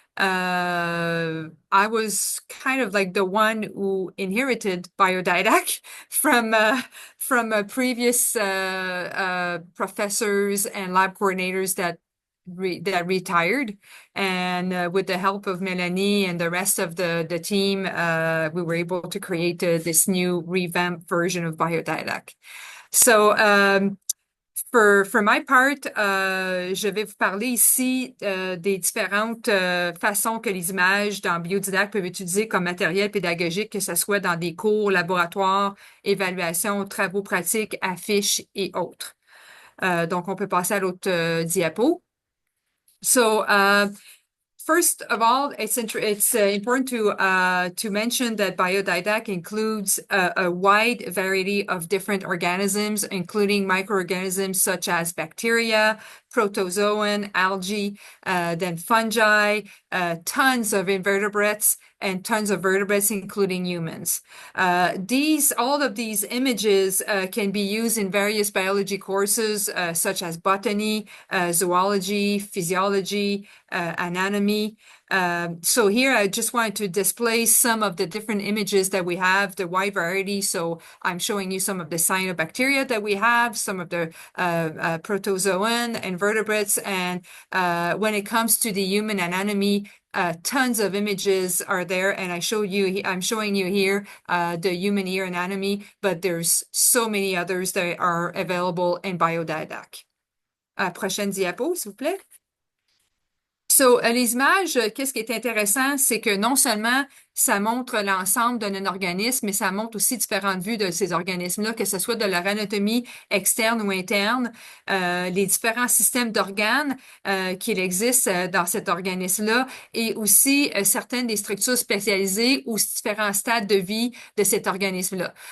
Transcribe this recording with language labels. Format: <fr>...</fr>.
<en>I was kind of like the one who inherited BIODIDAC from previous professors and lab coordinators that retired, and with the help of Melanie and the rest of the team, we were able to create this new revamped version of BIODIDAC. So for my part,</en> <fr>je vais vous parler ici des différentes façons que les images dans BIODIDAC peuvent utiliser comme matériel pédagogique, que ce soit dans des cours, laboratoires, évaluations, travaux pratiques, affiches et autres. Donc, on peut passer à l'autre diapo.</fr> <en>So, first of all, it's important to mention that BIODIDAC includes a wide variety of different organisms, including microorganisms such as bacteria, protozoan, algae, then fungi, tons of invertebrates, and tons of vertebrates, including humans. All of these images can be used in various biology courses, such as botany, zoology, physiology, anatomy. So here I just wanted to display some of the different images that we have, the wide variety. So I'm showing you some of the cyanobacteria that we have, some of the protozoan and vertebrates. And when it comes to the human anatomy, tons of images are there, and I'm showing you here the human ear anatomy, but there's so many others that are available in BIODIDAC.</en> <fr>Prochaine diapo, s'il vous plaît. So, les images, qu'est-ce qui est intéressant, c'est que non seulement ça montre l'ensemble d'un organisme, mais ça montre aussi différentes vues de ces organismes-là, que ce soit de leur anatomie externe ou interne, les différents systèmes d'organes qu'il existe dans cet organisme-là, et aussi certaines des structures spécialisées ou différents stades de vie de cet organisme-là.</fr>